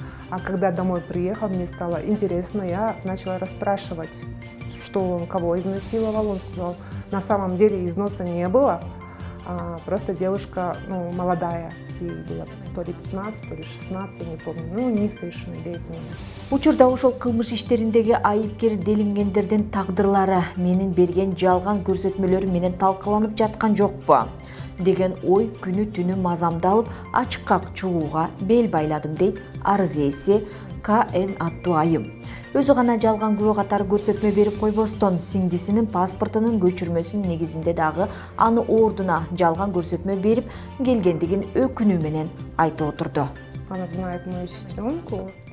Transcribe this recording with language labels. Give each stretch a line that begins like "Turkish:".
Russian: А когда домой приехал, мне стало интересно, я начала расспрашивать, что он, кого изнасиловал. Он сказал, на самом деле износа не было, просто девушка молодая ей было то ли 15, то ли 16, я не помню, ну, несовершеннолетняя.
Kyrgyz: Учурда ошол кылмыш иштериндеги айыпкер делингендердин тагдырлары менин берген жалган көрсөтмөлөрүм менен талкаланып жаткан жокпу деген ой күнү түнү мазамдалып ачыкка чыгууга бел байладым дейт арыз ээси КН аттуу айым. Өзү гана жалган күбө катары көрсөтмө берип койбостон сиңдисинин паспортунун көчүрмөсүнүн негизинде дагы аны ордуна жалган көрсөтмө берип келгендигин өкүнүү менен айтып отурду.
Russian: Она знает мою сестренку.